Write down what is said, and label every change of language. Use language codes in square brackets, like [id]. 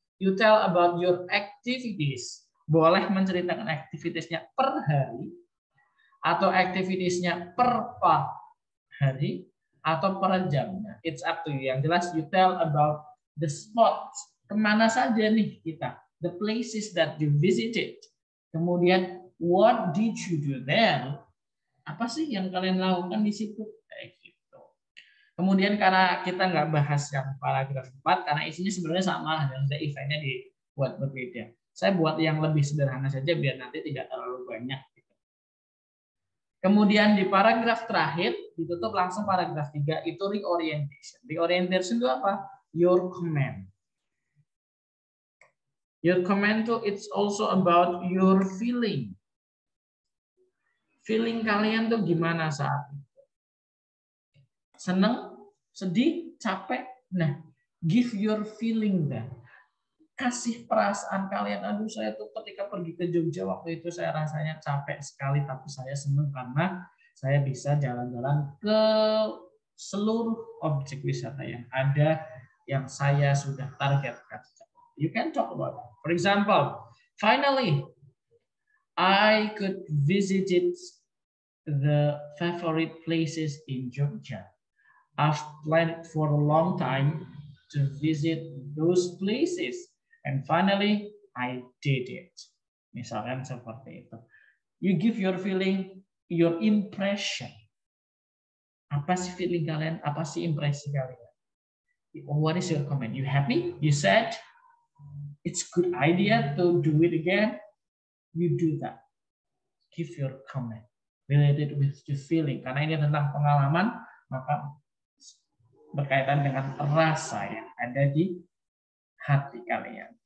[en] You tell about your activities. [id] Boleh menceritakan aktivitasnya per hari, atau aktivitasnya per hari, atau per jamnya. [en] It's up to you. [id] Yang jelas [en] you tell about the spots. [id] Kemana saja nih kita? [en] The places that you visited. Kemudian what did you do there? [id] Apa sih yang kalian lakukan di situ? Kayak gitu. Kemudian karena kita nggak bahas yang paragraf 4, karena isinya sebenarnya sama dan eventnya dibuat berbeda. Saya buat yang lebih sederhana saja biar nanti tidak terlalu banyak. Kemudian di paragraf terakhir ditutup langsung paragraf 3 itu reorientation. Reorientation itu apa? [en] Your comment. Your comment itu it's also about your feeling. [id] Feeling kalian tuh gimana saat itu? Seneng, sedih, capek. [en] Nah, give your feeling then. [id] Kasih perasaan kalian. Aduh, saya tuh ketika pergi ke Jogja waktu itu saya rasanya capek sekali, tapi saya seneng karena saya bisa jalan-jalan ke seluruh objek wisata yang ada yang saya sudah targetkan. [en] You can talk about it. For example, finally, I could visit the favorite places in Jogja. I've planned for a long time to visit those places, and finally I did it. [id] Misalkan seperti itu. [en] You give your feeling, your impression. [id] Apa sih feeling kalian? Apa sih impresi kalian? [en] What is your comment? You happy? You said it's good idea to do it again. You do that. Give your comment related with the feeling. [id] Karena ini tentang pengalaman, maka berkaitan dengan rasa yang ada di hati kalian.